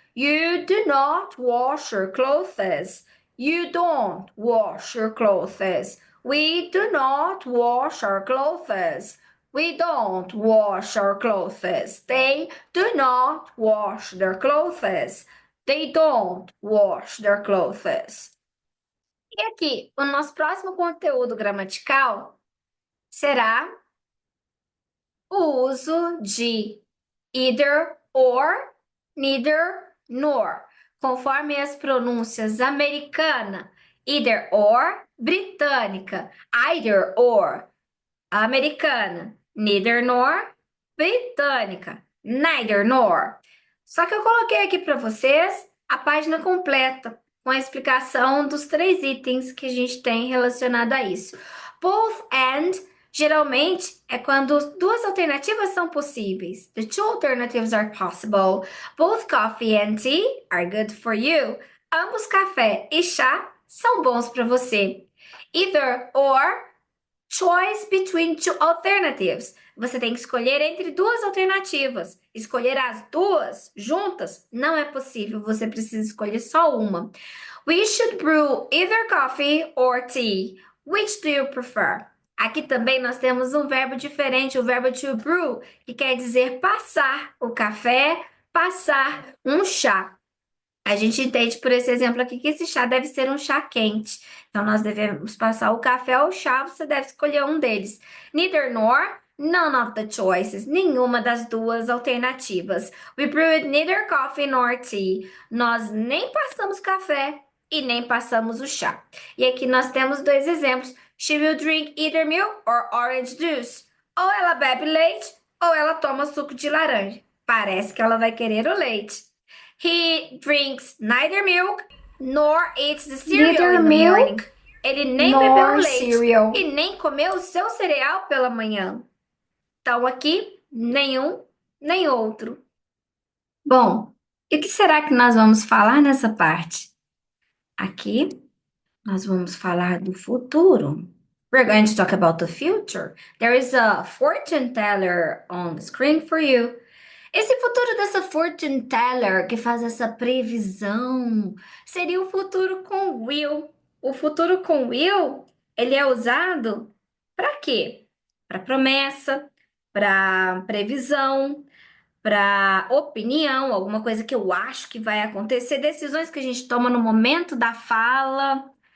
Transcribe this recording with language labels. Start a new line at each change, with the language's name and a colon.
English: You do not wash your clothes. You don't wash your clothes. We do not wash our clothes. We don't wash our clothes. They do not wash their clothes. They don't wash their clothes.
Portuguese: E aqui, o nosso próximo conteúdo gramatical será o uso de either or, neither nor, conforme as pronúncias americana, either or, britânica, either or, americana, neither nor, britânica, neither nor. Só que eu coloquei aqui para vocês a página completa com a explicação dos três itens que a gente tem relacionado a isso. Both and Geralmente é quando duas alternativas são possíveis.
English: The two alternatives are possible. Both coffee and tea are good for you.
Portuguese: Ambos café e chá são bons para você.
English: Either or, choice between two alternatives.
Portuguese: Você tem que escolher entre duas alternativas. Escolher as duas juntas não é possível. Você precisa escolher só uma.
English: We should brew either coffee or tea. Which do you prefer?
Portuguese: Aqui também nós temos um verbo diferente, o verbo to brew, que quer dizer passar o café, passar um chá. A gente entende por esse exemplo aqui que esse chá deve ser um chá quente. Então, nós devemos passar o café ou o chá, você deve escolher um deles.
English: Neither nor, none of the choices,
Portuguese: nenhuma das duas alternativas.
English: We brewed neither coffee nor tea.
Portuguese: Nós nem passamos café e nem passamos o chá. E aqui nós temos dois exemplos.
English: She will drink either milk or orange juice.
Portuguese: Ou ela bebe leite ou ela toma suco de laranja. Parece que ela vai querer o leite.
English: He drinks neither milk nor eats the cereal Neither in the morning. milk
Portuguese: Ele nem bebeu o
English: nor
Portuguese: leite
English: cereal.
Portuguese: e nem comeu o seu cereal pela manhã. Então aqui, nenhum, nem outro. Bom, e o que será que nós vamos falar nessa parte? Aqui, nós vamos falar do futuro.
English: We're going to talk about the future. There is a fortune teller on the screen for you.
Portuguese: Esse futuro dessa fortune teller que faz essa previsão seria o futuro com will. O futuro com will, ele é usado para quê? Para promessa, para previsão, para opinião, alguma coisa que eu acho que vai acontecer, decisões que a gente toma no momento da fala.